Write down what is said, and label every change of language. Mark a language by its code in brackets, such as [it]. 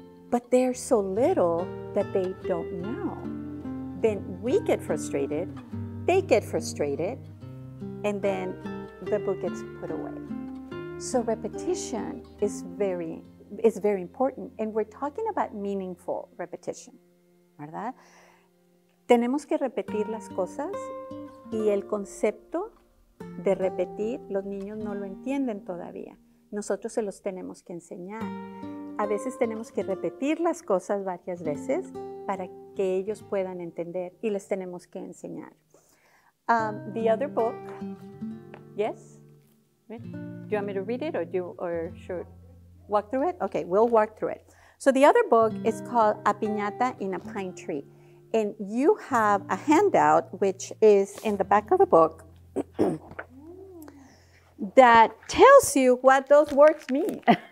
[en] But they're so little that they don't know. Then we get frustrated, they get frustrated, and then the book gets put away. So repetition is very important. And we're talking about meaningful repetition, ¿verdad? [es] Tenemos que repetir las cosas y el concepto de repetir, los niños no lo entienden todavía. Nosotros se los tenemos que enseñar. A veces tenemos que repetir las cosas varias veces para que ellos puedan entender y les tenemos que enseñar. [en] The other book, yes? Do you want me to read it or should walk through it? Okay, we'll walk through it. So the other book is called A Piñata in a Pine Tree. And you have a handout, which is in the back of the book, that tells you what those words mean.